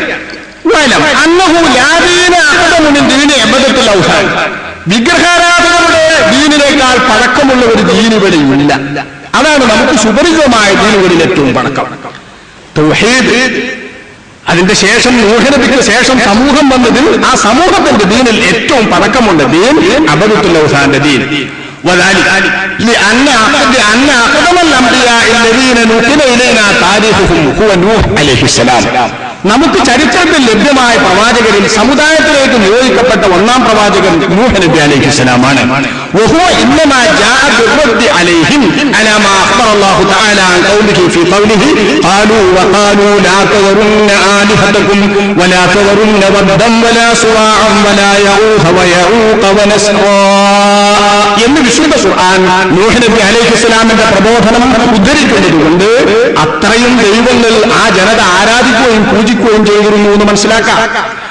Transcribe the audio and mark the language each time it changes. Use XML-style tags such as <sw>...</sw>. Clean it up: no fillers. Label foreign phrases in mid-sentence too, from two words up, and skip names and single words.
<ml>വിഗ്രഹാരാധകരുടെ ദീനിനേക്കാൾ പഴക്കമുള്ള ഒരു ദീനിവിടെയില്ല. അതാണ് നമുക്ക് സുപരിചിതമായ ദീനുകളിൽ ഏറ്റവും പഴക്കം തൗഹീദ്. അതിന്റെ ശേഷം നൂഹ് നബിക്ക് ശേഷം സമൂഹം വന്നതിൽ ആ സമൂഹത്തിന്റെ ദീനിൽ ഏറ്റവും പഴക്കമുണ്ട് ദീൻ അബദത്തുൽ ഔസാന്റെ ദീൻ.</ml> <ar>لأن أقدم الأنبياء الذين نقل إلينا تاريخهم هو نوح عليه السلام.</ar> <ml>നമുക്ക് ചരിത്രത്തിൽ ലഭ്യമായ പ്രവാചകരിൽ സമുദായത്തിലേക്ക് നിയോഗിക്കപ്പെട്ട 1-ാം പ്രവാചകൻ നൂഹ് നബി അലൈഹിസ്സലാമാണ്.</ml> <ar>وهو إنما جاء بالرد عليهم على ما أخبر الله تعالى عن قوله في قوله قالوا وقالوا لا تذرن آلهتكم ولا تذرن ودا ولا سواعا ولا يغوث ويعوق ونسرا</ar> <ml>എന്ന് വിശുദ്ധ ഖുർആൻ നൂഹ് നബി അലൈഹിസ്സലാമിന്റെ പ്രബോധനം ഉദ്ധരിക്കുന്നതുകൊണ്ട് അത്രയും ദൈവങ്ങൾ ആ ജനത ആരാധിക്കുകയും പൂജിക്കുകയും ചെയ്തിരുന്നു എന്ന് മനസ്സിലാക്കാം.</ml>